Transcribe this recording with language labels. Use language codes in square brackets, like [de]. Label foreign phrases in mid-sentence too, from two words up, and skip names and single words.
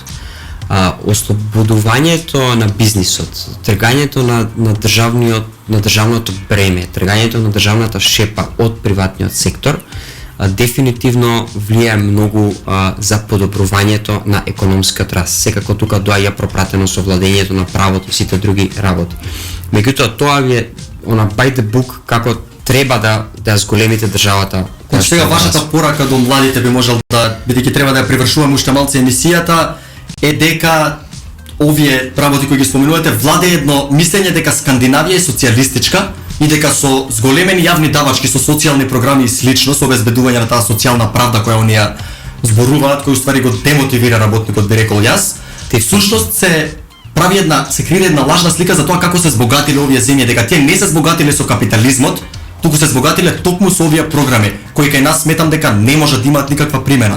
[mk] Ослободувањето на бизнисот, тргањето на државното бреме, тргањето на државната шепа од приватниот сектор, дефинитивно влијае многу за подобрувањето на економскиот раст. Секако тука доаѓа пропратено со владењето на правото и сите други работи. Меѓутоа тоа ви е [en] by the book [mk] како треба да зголемите државата. Значи сега вашата порака до младите би можел да, бидејќи треба да ја привршуваме уште малце емисијата, е дека овие работи кои ги споменувате владе едно мислење дека Скандинавија е социјалистичка и дека со зголемени јавни давачки, со социјални програми и слично, со обезбедување на таа социјална правда која оние зборуваат, кој уствари го демотивира работникот, би рекол јас, всушност се крие една лажна слика за тоа како се збогатиле овие земји, дека тие не се збогатиле со капитализмот, туку се збогатиле токму со овие програми, кои кај нас сметам дека не може да имаат никаква примена.